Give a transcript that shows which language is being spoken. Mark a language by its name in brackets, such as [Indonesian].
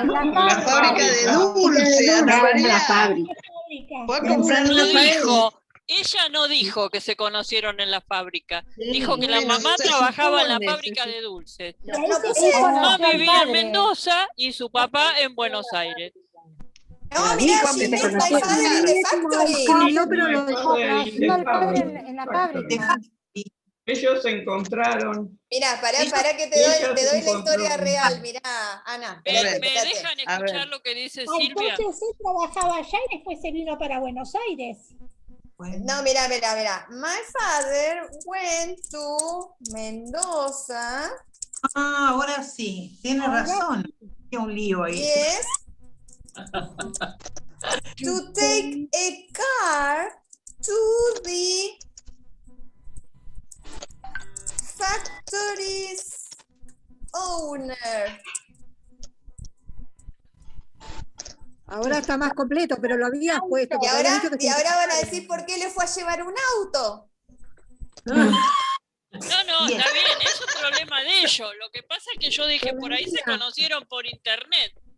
[Spanish] En la fábrica de dulce, Ana María. Fue a comprar No dulce. dijo, ella no dijo que se conocieron en la fábrica. Dijo que la mamá trabajaba en la fábrica de dulces. Su mamá vivía en Mendoza y su papá en Buenos Aires. No, mira, sí, [English] my father in the factory. [Spanish] No, pero lo Conoció al padre en la fábrica. Ellos se encontraron. Mira, pará que te doy la historia real. Mirá, Ana. ¿Me espérate. dejan escuchar lo que dice Silvia? Entonces él trabajaba allá y después se vino para Buenos Aires. No, mira. [English] My father went to Mendoza. [Spanish] Ah, ahora sí, tiene razón. Qué un lío ahí. [English] Yes. To take a car to the factory's owner. [Spanish] Ahora está más completo, pero lo había puesto. Y ahora van a decir por qué le fue a llevar un auto. No, está bien, es un problema de ellos. Lo que pasa es que yo dije, por ahí se conocieron por internet.